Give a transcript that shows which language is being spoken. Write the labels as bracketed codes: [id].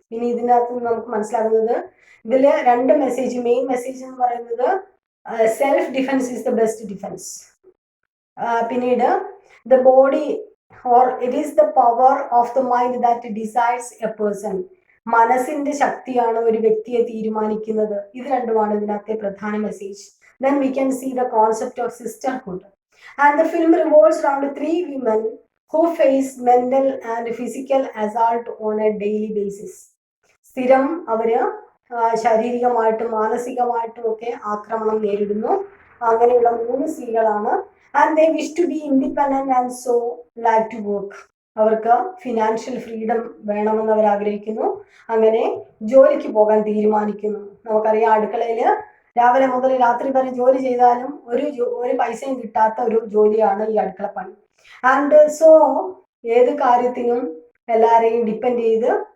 [ml] ഇനി ഇതിനകത്ത് നമുക്ക് മനസ്സിലാകുന്നത്, ഇതില് 2 മെസ്സേജ്, മെയിൻ മെസ്സേജ് എന്ന് പറയുന്നത് [en] Self defence is the best defence. പിന്നീട് the body or it is the power of the mind that decides a person. [ml] മനസ്സിന്റെ ശക്തിയാണ് ഒരു വ്യക്തിയെ തീരുമാനിക്കുന്നത്. ഇത് രണ്ടുമാണ് ഇതിനകത്തെ പ്രധാന message. [en] Then we can see the concept of sisterhood. And the film revolves around 3 women who face mental and physical assault on a daily basis. [ml] സ്ഥിരം അവര് ശാരീരികമായിട്ടും മാനസികമായിട്ടും ഒക്കെ ആക്രമണം നേരിടുന്നു. അങ്ങനെയുള്ള 3 സ്ത്രീകളാണ്. [en] And they wish to be independent and so like to work. [ml] അവർക്ക് ഫിനാൻഷ്യൽ ഫ്രീഡം വേണമെന്ന് അവർ ആഗ്രഹിക്കുന്നു. അങ്ങനെ ജോലിക്ക് പോകാൻ തീരുമാനിക്കുന്നു. നമുക്കറിയാം, അടുക്കളയില് രാവിലെ മുതൽ രാത്രി വരെ ജോലി ചെയ്താലും ഒരു പൈസയും കിട്ടാത്ത ഒരു ജോലിയാണ് ഈ അടുക്കളപ്പണി. ആൻഡ് സോ ഏത് കാര്യത്തിനും എല്ലാവരെയും ഡിപ്പെൻഡ് ചെയ്ത്